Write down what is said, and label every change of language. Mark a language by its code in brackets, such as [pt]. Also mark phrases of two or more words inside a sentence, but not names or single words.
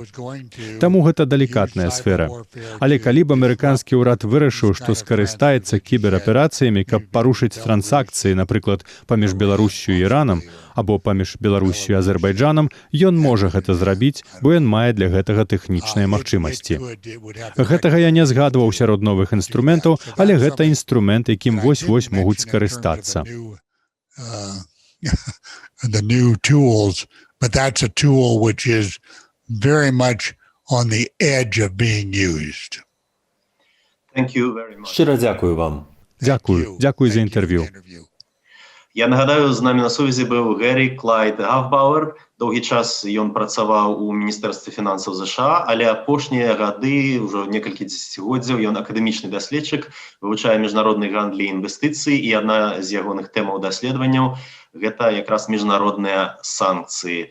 [be] Таму гэта далікатная сфера. Але калі б амерыканскі ўрад вырашыў, што скарыстаецца кібераперацыямі, каб парушыць трансакцыі, напрыклад, паміж Беларусю і Іранам, або паміж Беларусю і Азербайджанам, ён можа гэта зрабіць, бо ён мае для гэтага тэхнічныя магчымасці. Гэтага я не згадваў сярод новых інструментаў, але гэта інструмент, якім вось-вось могуць скарыстацца. [en] The new tools, but that's a tool which is very much on the edge of being used. Thank you very much. [be] Шчыра дзякую вам. Дзякую за інтэрв'ю. Я нагадаю, з намі на сувязі быў Гэри Клайд Гафбауэр. Доўгі час ён працаваў у міністэрстве фінансаў ЗША, але апошнія гады, ўжо некалькі дзесяцігоддзяў, ён акадэмічны даследчык, вывучае міжнародны гандлі і інвестыцыі, і адна з ягоных тэмаў даследаванняў – гэта якраз міжнародныя санкцыі.